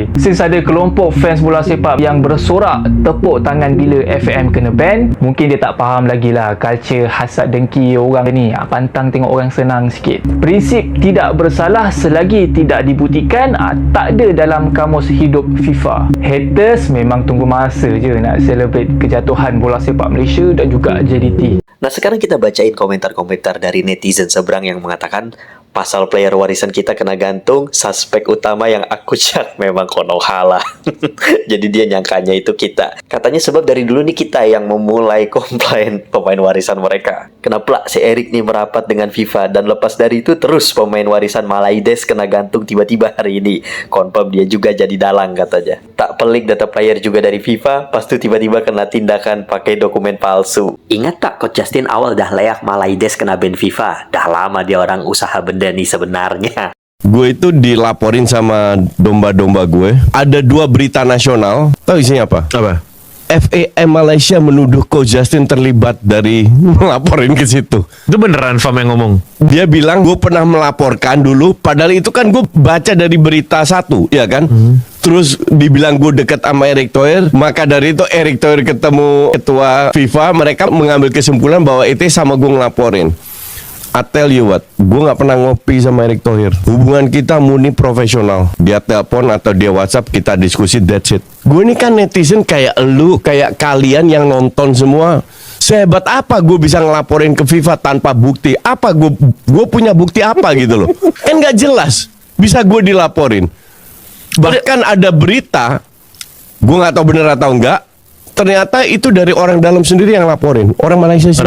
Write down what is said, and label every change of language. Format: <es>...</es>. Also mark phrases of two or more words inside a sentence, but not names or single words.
<ms>Since ada kelompok fans bola sepak yang bersorak tepuk tangan bila FAM kena ban, mungkin dia tak faham lagi lah culture hasad dengki orang ni, pantang tengok orang senang sikit. Prinsip tidak bersalah selagi tidak dibuktikan tak ada dalam kamus hidup FIFA. Haters memang tunggu masa je nak celebrate kejatuhan bola sepak Malaysia dan juga JDT. Nah, sekarang kita bacain komentar-komentar dari netizen seberang yang mengatakan pasal player warisan kita kena gantung, suspek utama yang aku cek memang Konoha lah. Jadi dia nyangkanya itu kita. Katanya sebab dari dulu nih kita yang memulai komplain pemain warisan mereka. Kenapa si Erik nih merapat dengan FIFA, dan lepas dari itu terus pemain warisan Malaides kena gantung tiba-tiba hari ini. Confirm dia juga jadi dalang katanya. Tak pelik data player juga dari FIFA, pas tuh tiba-tiba kena tindakan pakai dokumen palsu. Ingat tak Coach Justin awal dah layak Malaides kena ban FIFA? Dah lama dia orang usaha benda nih sebenarnya.</ms> <id>Gue itu dilaporin sama domba-domba gue. Ada 2 berita nasional. Tahu isinya apa? Apa? FAM Malaysia menuduh Coach Justin terlibat dari melaporin ke situ. Itu beneran Fam yang ngomong? Dia bilang gue pernah melaporkan dulu. Padahal itu kan gue baca dari berita satu, ya kan? Terus dibilang gue dekat sama Erick Thohir. Maka dari itu Erick Thohir ketemu ketua FIFA. Mereka mengambil kesimpulan bahwa itu sama gue ngelaporin.</id> <en>I tell you what,</en> <id>gue gak pernah ngopi sama Erick Thohir. Hubungan kita murni profesional. Dia telepon atau dia WhatsApp, kita diskusi,</id> <en>that's it.</en> <id>Gue ini kan netizen kayak lu, kayak kalian yang nonton semua. Sehebat apa gue bisa ngelaporin ke FIFA tanpa bukti? Apa gue punya bukti apa gitu loh? Kan gak jelas. Bisa gue dilaporin. Bahkan ada berita, gue gak tahu bener atau enggak, ternyata itu dari orang dalam sendiri yang laporin. Orang Malaysia sendiri.</id>